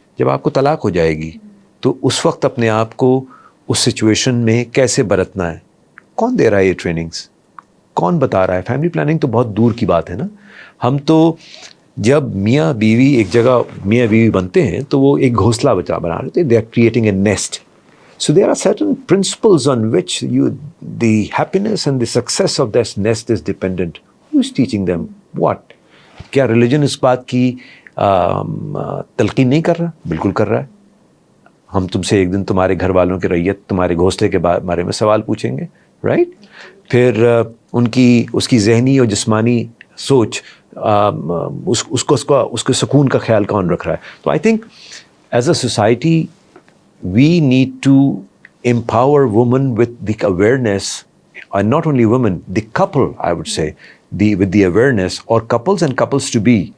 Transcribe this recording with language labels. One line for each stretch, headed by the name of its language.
Urdu: جب آپ کو طلاق ہو جائے گی تو اس وقت اپنے آپ کو اس سچویشن میں کیسے برتنا ہے, کون دے رہا ہے یہ ٹریننگز, کون بتا رہا ہے؟ فیملی پلاننگ تو بہت دور کی بات ہے نا. ہم تو جب میاں بیوی ایک جگہ میاں بیوی بنتے ہیں تو وہ ایک گھونسلہ بنا رہے تھے.
English: They are creating a nest. So there are certain principles on which the happiness and the success of that nest is dependent. Who is teaching them what?
Urdu: کیا ریلیجن اس بات کی تلقین نہیں کر رہا؟ بالکل کر رہا ہے. ہم تم سے ایک دن تمہارے گھر والوں کی ریت, تمہارے گھونسلے کے بارے میں سوال پوچھیں گے, رائٹ؟ پھر اس کی ذہنی اور جسمانی سوچ, اس کو سکون کا خیال کون رکھ رہا ہے؟ تو
English: I think as a society we need to empower women with the awareness, and not only women, the couple, I would say, with the awareness, or couples and couples to be.